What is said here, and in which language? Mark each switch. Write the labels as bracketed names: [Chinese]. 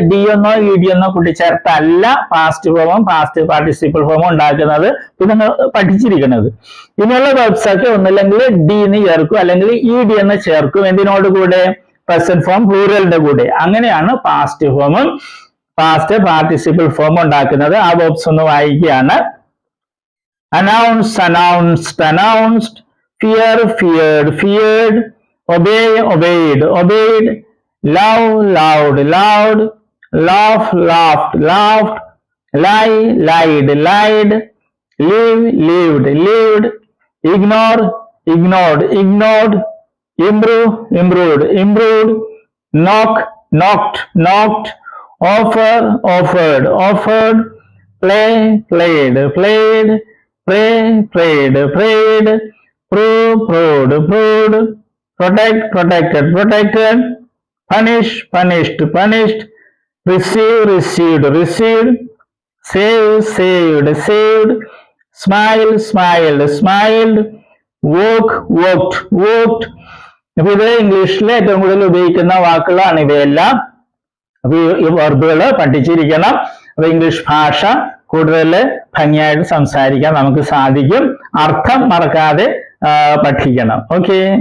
[Malayalam] D എന്നോ E D എന്നോ കൂട്ടിച്ചേർത്തല്ല past ഫോമും പാസ്റ്റ് പാർട്ടിസിപ്പിൾ ഫോമും ഉണ്ടാക്കുന്നത്. ഇത് നിങ്ങൾ പഠിച്ചിരിക്കുന്നത്. ഇനിയുള്ള വെർബ്സ് ഒക്കെ ഒന്നില്ലെങ്കിൽ ഡി എന്ന് ചേർക്കും, അല്ലെങ്കിൽ ഇ ഡി എന്ന് ചേർക്കും. എന്തിനോട് കൂടെ? പ്രസന്റ് ഫോം പ്ലൂറലിന്റെ കൂടെ. അങ്ങനെയാണ് പാസ്റ്റ് ഫോമും പാസ്റ്റ് പാർട്ടിസിപ്പിൾ ഫോമും ഉണ്ടാക്കുന്നത്. ആ വെർബ്സ് ഒന്ന് വായിക്കുകയാണ്. [English] Announce, announced, announced, fear, feared, feared, obey, obeyed, obeyed, love, loved, loved, laugh, laughed, laughed, lie, lied, lied, live, lived, lived, ignore, ignored, ignored, improve, improved, improved, knock, knocked, knocked, offer, offered, offered, play, played, played, pray, prayed, prayed, prove, proved, proved, protect, protected, protected, punish, punished, punished, receive, received, received, save, saved, saved, smile, smiled, smiled, walk, walked, walked. [Malayalam] അപ്പൊ ഇത് ഇംഗ്ലീഷിലെ ഏറ്റവും കൂടുതൽ ഉപയോഗിക്കുന്ന വാക്കുകളാണ് ഇവയെല്ലാം. അപ്പൊ ഈ വെർബുകൾ പഠിച്ചിരിക്കണം. അപ്പൊ ഇംഗ്ലീഷ് ഭാഷ കൂടുതൽ ഭംഗിയായിട്ട് സംസാരിക്കാൻ നമുക്ക് സാധിക്കും. അർത്ഥം മറക്കാതെ പഠിക്കണം. ഓക്കെ.